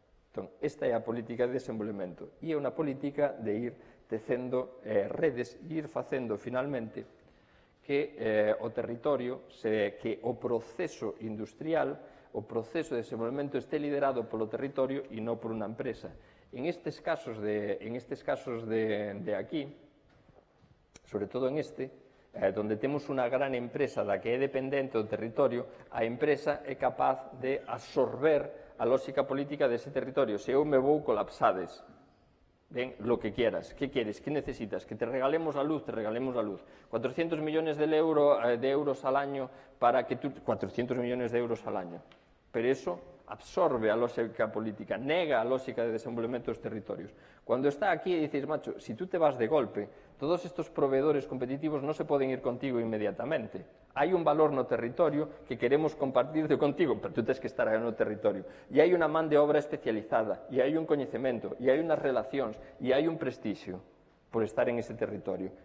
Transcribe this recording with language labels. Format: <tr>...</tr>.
<gl>Entón, esta é a política de desenvolvemento, e é unha política de ir tecendo redes e ir facendo, finalmente, que o territorio, que o proceso industrial, o proceso de desenvolvemento este liderado polo territorio e non por unha empresa. En estes casos de aquí, sobre todo en donde temos unha gran empresa da que é dependente do territorio, a empresa é capaz de absorber a lógica política dese territorio. Se eu me vou colapsades, ben,</gl> <es>lo que quieras, que queres, que necesitas, que te regalemos la luz, te regalemos la luz. 400 millones de euros al año para que tú... 400 millones de euros al año. Pero eso</es> <gl>absorbe a lógica política, nega a lógica de desenvolvemento dos territorios.</gl> <es>Cuando está aquí e dices, macho, si tú te vas de golpe, todos estos proveedores competitivos no se poden ir contigo inmediatamente.</es> <gl>Hai un valor no territorio que queremos compartirte contigo, pero tú tens que estar aí no territorio. E hai unha man de obra especializada, e hai un coñecemento, e hai unhas relacións, e hai un prestixio por estar en ese territorio.</gl>